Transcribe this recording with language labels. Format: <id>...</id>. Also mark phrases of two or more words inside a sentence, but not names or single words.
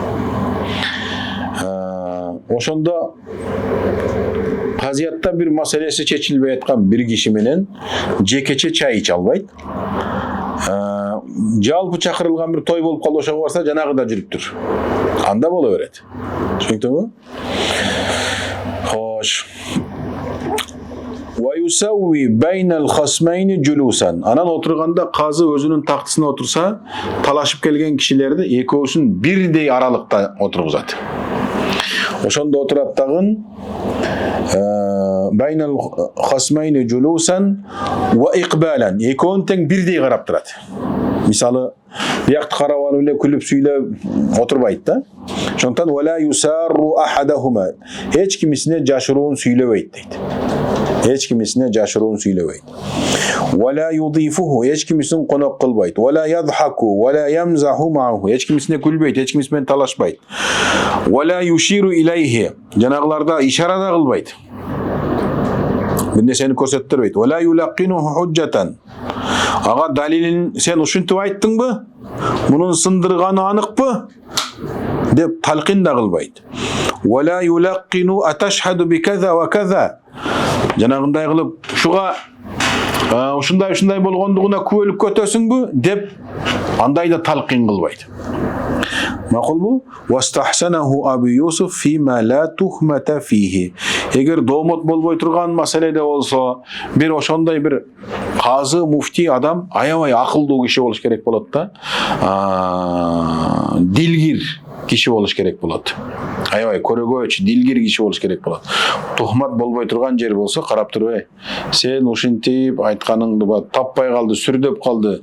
<ky>Ошондо казиятта бир маселеси чечилбей аткан бир киши менен жекече чай иче албайт. Жалпы чакырылган бир той болуп калды, ошого барса жанагы да жүрүптүр. Анда боло берет. Түшүнүктүңбү? Хош.</ky> <ar>ويسوي بين الخصمين جلوسا.</ar> <ky>Анан отурганда казы өзүнүн тактысына отурса, талашып келген кишилерди экөөсүн бирдей аралыкта отургузат. Ошондо отурат дагы</ky> <ar>بين الخصمين جلوسا وإقبالا.</ar> <ky>Экөөнүн тең бирдей карап турат. Мисалы, биякты карап алып эле күлүп сүйлөп отурбайт да.</ky> <ar>Ошондон ولا يسار أحدهما.</ar> <ky>Эч кимисине жашыруун сүйлөбөйт дейт. Эч кимисине жашыруун сүйлөбөйт.</ky> <ar>ولا يضيفه,</ar> <ky>эч кимисин конок кылбайт.</ky> <ar>ولا يضحك ولا يمزح معه,</ar> <ky>эч кимисине күлбөйт, эч кимис менен талашпайт.</ky> <ar>ولا يشير إليه,</ar> <ky>жанагыларда ишара да кылбайт. Бир нерсени көрсөттүрбөйт.</ky> <ar>ولا يلقنه حجة.</ar> <ky>Ага далилин сен ушинтип айттыңбы? Мунун сындырганы аныкпы? Деп талкин да кылбайт.</ky> <ar>ولا يلقن أتشهد بكذا وكذا.</ar> <ky>Жанагындай кылып, шуга ушундай болгондугуна күбөлүк көтөсүңбү деп андай да талкин кылбайт. Макулбу?</ky> <ar>واستحسنه أبو يوسف فيما لا تهمة فيه.</ar> <ky>Эгер домот болбой турган маселеде болсо, бир ошондой бир казы, муфти адам аябай акылдуу киши болуш керек болот да. Дилгир киши болуш керек болот. Аябай көрөгөч, дилгир киши болуш керек болот. Тухмат болбой турган жер болсо, карап туруп, сен ушинтип айтканыңды таппай калды, сүрдөп калды.</ky>